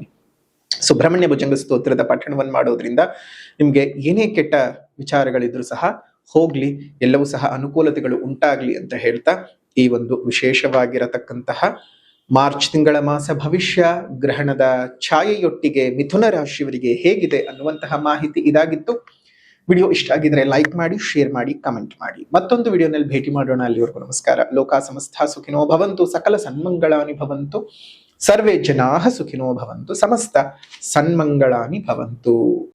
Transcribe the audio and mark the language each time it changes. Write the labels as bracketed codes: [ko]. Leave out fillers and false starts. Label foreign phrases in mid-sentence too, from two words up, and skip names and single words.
[kn] ಸುಬ್ರಹ್ಮಣ್ಯ ಭುಜಂಗ ಸ್ತೋತ್ರದ ಪಠಣವನ್ನು ಮಾಡೋದ್ರಿಂದ ನಿಮ್ಗೆ ಏನೇ ಕೆಟ್ಟ ವಿಚಾರಗಳಿದ್ರು ಸಹ ಹೋಗ್ಲಿ, ಎಲ್ಲವೂ ಸಹ ಅನುಕೂಲತೆಗಳು ಉಂಟಾಗ್ಲಿ ಅಂತ ಹೇಳ್ತಾ, ಈ ಒಂದು ವಿಶೇಷವಾಗಿರತಕ್ಕಂತಹ ಮಾರ್ಚ್ ತಿಂಗಳ ಮಾಸ ಭವಿಷ್ಯ ಗ್ರಹಣದ ಛಾಯೆಯೊಟ್ಟಿಗೆ ಮಿಥುನ ರಾಶಿಯವರಿಗೆ ಹೇಗಿದೆ ಅನ್ನುವಂತಹ ಮಾಹಿತಿ ಇದಾಗಿತ್ತು. ವಿಡಿಯೋ ಇಷ್ಟ ಆಗಿದ್ರೆ ಲೈಕ್ ಮಾಡಿ, ಶೇರ್ ಮಾಡಿ, ಕಮೆಂಟ್ ಮಾಡಿ. ಮತ್ತೊಂದು ವಿಡಿಯೋನಲ್ಲಿ ಭೇಟಿ ಮಾಡೋಣ. ಅಲ್ಲಿವರೆಗೂ ನಮಸ್ಕಾರ. [sa] ಲೋಕ ಸಮಸ್ತ ಸುಖಿನೋ ಭವಂತು, ಸಕಲ ಸನ್ಮಂಗಳಾನಿ ಭವಂತು, ಸರ್ವೇ ಜನಾಃ ಸುಖಿನೋ ಭವಂತು, ಸಮಸ್ತ ಸನ್ಮಂಗಳಾನಿ ಭವಂತು.